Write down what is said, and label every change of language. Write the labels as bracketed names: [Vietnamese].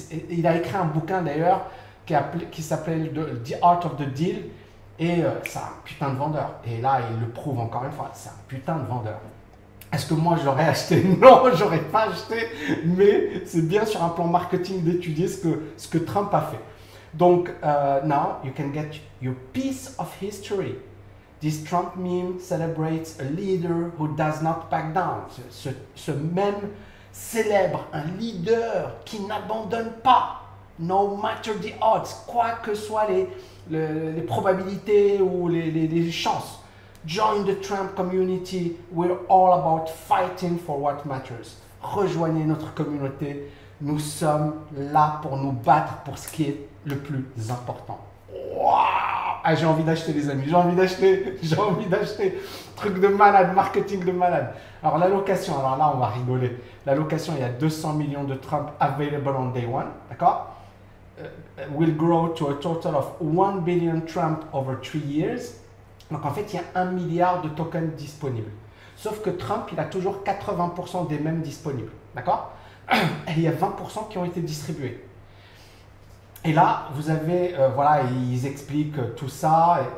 [French] Il a écrit un bouquin d'ailleurs qui s'appelle The Art of the Deal et c'est un putain de vendeur. Et là, il le prouve encore une fois, c'est un putain de vendeur. Est-ce que moi j'aurais acheté? Non, j'aurais pas acheté, mais c'est bien sur un plan marketing d'étudier ce que Trump a fait. Donc, [English] now you can get your piece of history. This Trump meme celebrates a leader who does not back down. [French] Ce mème célèbre un leader qui n'abandonne pas, [English] no matter the odds, [French] quoi que soient les probabilités ou les chances. [English] Join the Trump community. We're all about fighting for what matters. [French] Rejoignez notre communauté. Nous sommes là pour nous battre pour ce qui est le plus important. Waouh! Ah, j'ai envie d'acheter, les amis. J'ai envie d'acheter. Truc de malade, marketing de malade. Alors, l'allocation, alors là, on va rigoler. L'allocation, il y a 200 millions de Trump [English] available on day one. [French] D'accord? [English] Will grow to a total of 1 billion Trump over 3 years. [French] Donc, en fait, il y a 1 milliard de tokens disponibles. Sauf que Trump, il a toujours 80% des mêmes disponibles. D'accord? Et il y a 20% qui ont été distribués. Et là, vous avez, voilà, ils expliquent tout ça.